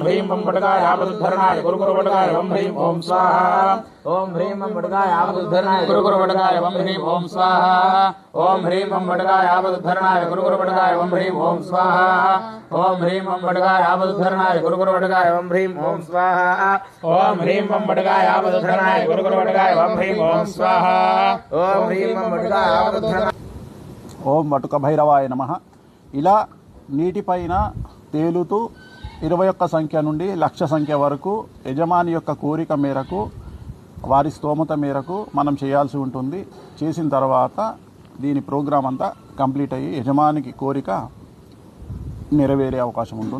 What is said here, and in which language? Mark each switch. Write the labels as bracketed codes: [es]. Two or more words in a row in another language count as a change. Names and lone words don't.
[sa] ह्रीं वं वटुकायावदुद्धरणाय गुरुगुरुवटुकाय वं ह्रीं ओम स्वाहा ओम ह्रीं वं वटुकायावदुद्धरणाय गुरुगुरुवटुकाय वं ह्रीं ओम स्वाहा ओम ह्रीं वं वटुकायावदुद्धरणाय गुरुगुरुवटुकाय वं ह्रीं ओम स्वाहा ओम ह्रीं वं वटुकायावदुद्धरणाय गुरुगुरुवटुकाय वं ह्रीं ओम स्वाहा ओम ह्रीं वं वटुकायावदुद्धरणाय गुरुगुरुवटुकाय वं ह्रीं ओम स्वाहा ओम ह्रीं वं वटुकायावदुद्धरणाय ఓం వటుక భైరవాయ నమః. [te] ఇలా నీటిపైన తేలుతూ 21 సంఖ్య నుండి 1,00,000 సంఖ్య వరకు యజమాని యొక్క కోరిక మేరకు వారి స్తోమత మేరకు మనం చేయాల్సి ఉంటుంది. చేసిన తర్వాత దీని ప్రోగ్రాం అంతా కంప్లీట్ అయ్యి యజమానికి కోరిక నెరవేరే అవకాశం ఉంటుంది, నెరవేరుతుంది.